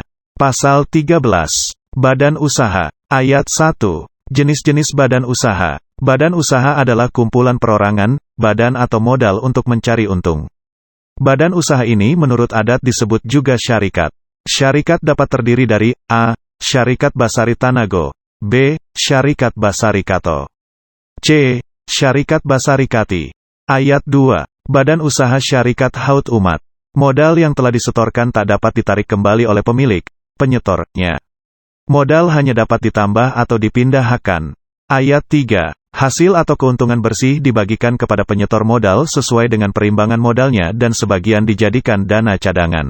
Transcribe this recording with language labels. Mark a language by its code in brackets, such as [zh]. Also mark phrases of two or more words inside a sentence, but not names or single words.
[id] Pasal 13. Badan usaha. Ayat 1. Jenis-jenis badan usaha. Badan usaha adalah kumpulan perorangan, badan atau modal untuk mencari untung. Badan usaha ini menurut adat disebut juga syarikat. Syarikat dapat terdiri dari A. Syarikat Basari Tanago, B. Syarikat Basari Kato, C. Syarikat Basari Kati. Ayat 2. Badan usaha syarikat haut umat. Modal yang telah disetorkan tak dapat ditarik kembali oleh pemilik, penyetornya. Modal hanya dapat ditambah atau dipindahkan. Ayat 3. Hasil atau keuntungan bersih dibagikan kepada penyetor modal sesuai dengan perimbangan modalnya dan sebagian dijadikan dana cadangan.